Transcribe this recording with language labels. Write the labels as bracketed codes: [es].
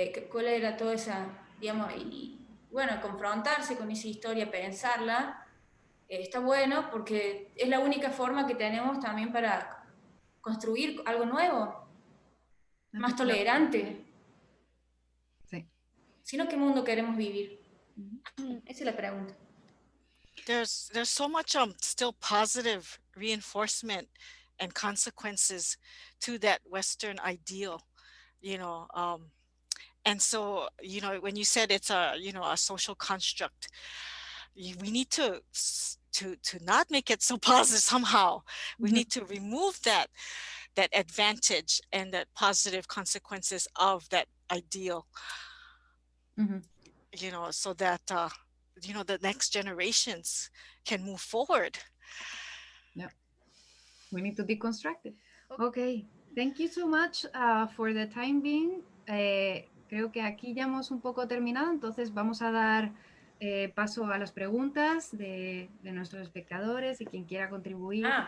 [es] ¿Cuál era toda esa, digamos, y bueno, confrontarse con esa historia, pensarla, está bueno porque es la única forma que tenemos también para construir algo nuevo, más tolerante. Sí. Si no, ¿qué mundo queremos vivir? Esa es la pregunta. [en] There's so much still positive reinforcement and consequences to that Western ideal, you know, and so, you know, when you said it's a, you know, a social construct, we need to not make it so positive somehow. We need to remove that advantage and that positive consequences of that ideal, you know, so that, you know, the next generations can move forward. Yeah, we need to deconstruct it. Okay, thank you so much for the time being. [es] Creo que aquí ya hemos un poco terminado, entonces vamos a dar paso a las preguntas de nuestros espectadores y quien quiera contribuir.